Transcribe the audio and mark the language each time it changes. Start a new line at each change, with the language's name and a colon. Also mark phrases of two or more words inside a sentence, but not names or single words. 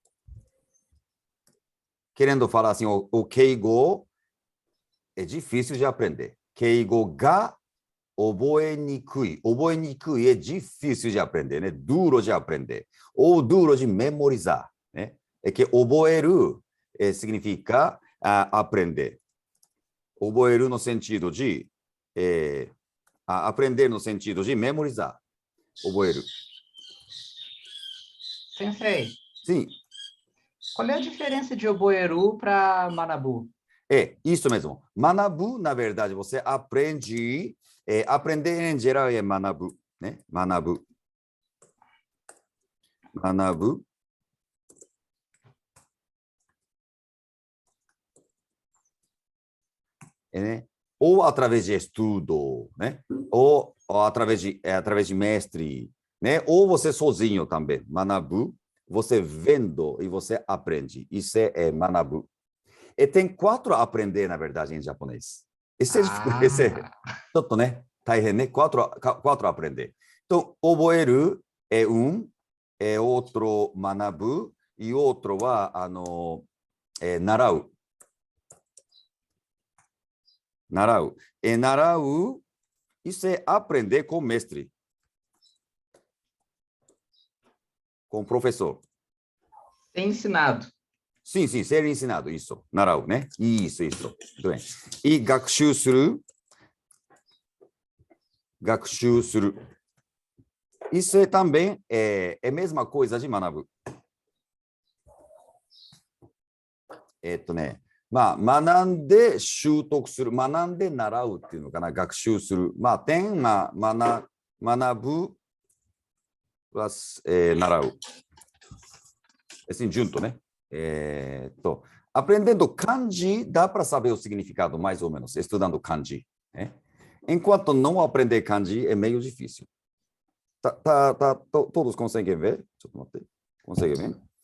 Portuguese: Querendo falar assim, o 敬語 é difícil de aprender.
Japanese: 敬語が覚えにくい
Portuguese: é difícil de aprender, né? Duro de aprender. Ou duro de memorizar, né? É que 覚える significa aprender.
Japanese: 覚えるの
Portuguese: sentido de aprender no sentido de memorizar.
Japanese: 覚える.
Portuguese: Sensei, Sim. qual é a diferença de Oboeru para Manabu? É, isso mesmo. Manabu, na verdade, você aprende. Aprender em geral é manabu, né? Manabu. Manabu. Né? Ou através de estudo, né? Ou através de mestre, né? Ou você sozinho também. Manabu, você vendo e você aprende. Isso é manabu. E tem 4 a aprender, na verdade, em japonês. Esse é
Japanese: ちょっとね、大変ね。
Portuguese: 4 a aprender. Então, 覚える é outro 学ぶ e outro
Japanese: は習う。習う。習う、
Portuguese: isso é aprender com mestre. Com professor. Ensinado. Sim, ser ensinado, isso.
Japanese: 習うね。
Portuguese: isso. Muito bem. E
Japanese: 学習する。
Portuguese: Isso é também a mesma coisa de 学ぶ。
Japanese: まあ、学んで習得する、学んで習うっていうのかな、学習する。まあ、学ぶは、習う。
Portuguese: Assim, junto, né? Aprendendo kanji, dá para saber o significado, mais ou menos, estudando kanji. Né? Enquanto não aprender kanji, é meio difícil. Todos conseguem ver? Conseguem ver?